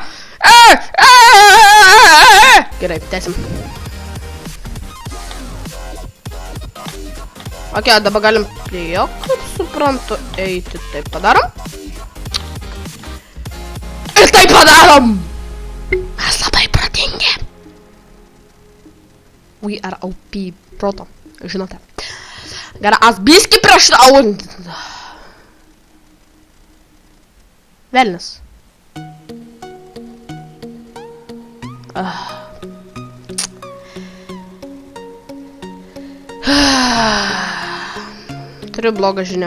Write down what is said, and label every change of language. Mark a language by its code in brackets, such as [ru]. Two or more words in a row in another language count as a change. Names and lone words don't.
[lt] Gerai, tęsim. Ok, dabar galim prie jo, kaip suprantu, eiti. Taip padarom. Ir taip padarom! Mes labai protingi. [en] We are OP [lt] proto, žinote. Gerai, aš biski prieš... Velnis. Turiu blogą žinią.